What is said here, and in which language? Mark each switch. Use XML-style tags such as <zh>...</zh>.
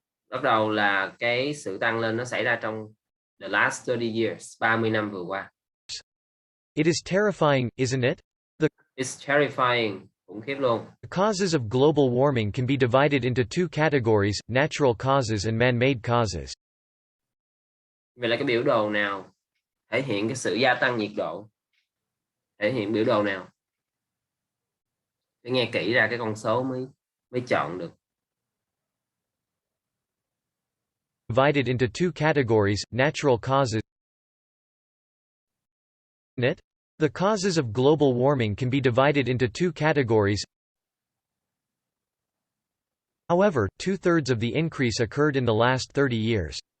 <vi>Bắt đầu là cái sự tăng lên nó xảy ra trong</vi> <en>the last 30 years,</en> <vi>30 năm vừa qua.</vi> <en>It is terrifying, isn't it? It's terrifying,</en> <vi>khủng khiếp luôn.</vi> <en>The causes of global warming can be divided into two categories, natural causes and man-made causes.</en> <vi>Vậy là cái biểu đồ nào thể hiện cái sự gia tăng nhiệt độ? Thể hiện biểu đồ nào? Để nghe kỹ ra cái con số mới chọn được.</vi> <en>Divided into two categories, natural causes. The causes of global warming can be divided into two categories. However, two-thirds of the increase occurred in the last 30 years.</en>